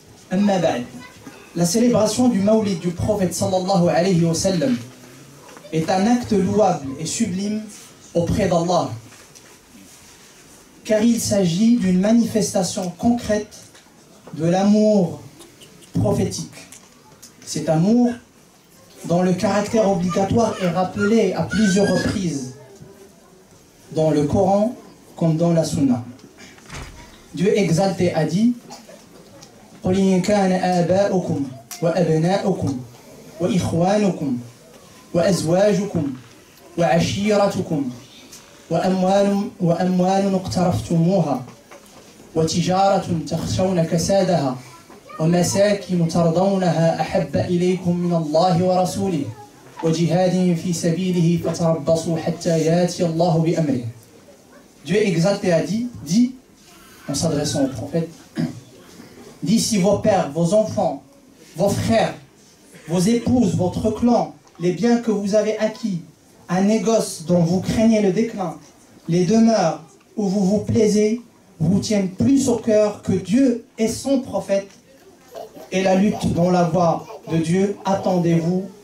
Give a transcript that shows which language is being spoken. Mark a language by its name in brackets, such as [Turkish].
[French] Amma ba'd. La célébration du Mawlid du prophète sallallahu alayhi wa sallam est un acte louable et sublime auprès d'Allah, car il s'agit d'une manifestation concrète de l'amour prophétique. Cet amour dont le caractère obligatoire est rappelé à plusieurs reprises dans le Coran comme dans la Sunna. Dieu exalté a dit: [Arabic] قل إن كان آباؤكم وأبناؤكم وإخوانكم وأزواجكم وعشيرتكم وأموال اقترفتموها وتجارة تخشون كسادها ومساكن ترضونها أحب إليكم من الله ورسوله وجهاد في سبيله فتربصوا حتى يأتي الله بأمره. [French] Dieu exalté a dit, en s'adressant au prophète, dit: si vos pères, vos enfants, vos frères, vos épouses, votre clan, les biens que vous avez acquis, un négoce dont vous craignez le déclin, les demeures où vous vous plaisez, vous tiennent plus au cœur que Dieu et son prophète, et la lutte dans la voie de Dieu, attendez-vous